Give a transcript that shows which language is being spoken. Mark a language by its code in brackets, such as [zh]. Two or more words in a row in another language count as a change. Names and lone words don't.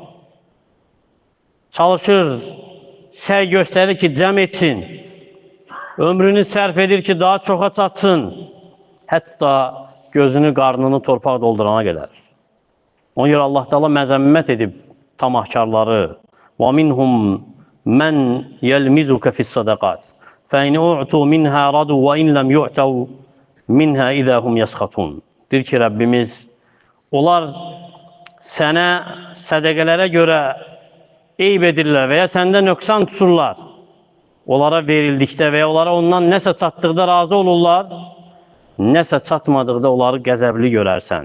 [az] Çalışır, səy göstərir ki, cəm etsin. Ömrünü sərf edir ki, daha çoxa çatsın. Hətta gözünü, qarnını torpaq doldurana qədər. Ona görə Allah Teala məzəmmət edib tamahkarları. [ar] وَمِنْهُمْ مَنْ يَلْمِزُكَ فِي الصَّدَقَاتِ فَاِنْ اُعْتُوا مِنْهَا رَدُوا وَاِنْ لَمْ يُعْتَوْا مِنْهَا اِذَا هُمْ يَسْخَطُونَ. [az] Deyir ki, Rəbbimiz, onlar sənə sədəqələrə görə eyb edirlər və ya səndə nöqsan tuturlar. Onlara verildikdə və ya onlara ondan nəsə çatdıqda razı olurlar, nəsə çatmadıqda onları qəzəbli görərsən.